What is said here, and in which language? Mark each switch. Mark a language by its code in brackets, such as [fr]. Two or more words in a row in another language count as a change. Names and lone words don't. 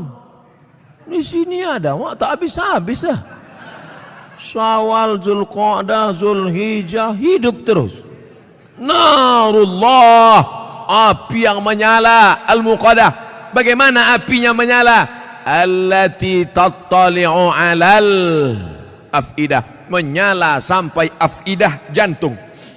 [ms] Di sini ada, tak habis-habis lah. Syawal, Zulqa'dah, Zulhijjah, hidup terus. Narullah, api yang menyala. Al-Muqadah, bagaimana apinya menyala? [ar] الَّتِي تَطَّلِعُ عَلَى الْأَفْئِدَةِ, [ms] menyala sampai [ar] afidah, jantung.